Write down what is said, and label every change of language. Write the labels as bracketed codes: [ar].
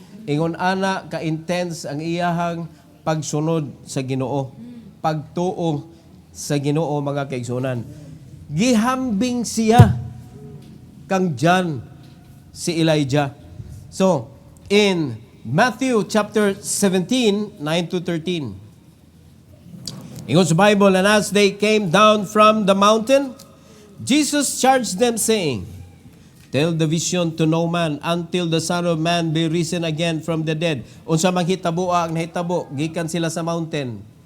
[ceb] Ingon ana ka-intense ang iyahang pagsunod sa Ginoo, pagtuo sa Ginoo mga kaigsunan. Gihambing siya kang John si Elijah. [en] So, in Matthew chapter 17, 9 to 13. [ceb] Ingon sa Bible, [en] and as they came down from the mountain, Jesus charged them saying, tell the vision to no man until the Son of Man be risen again from the dead. [ceb] Unsa mang hitabo ang nahitabo, gikan sila sa mountain.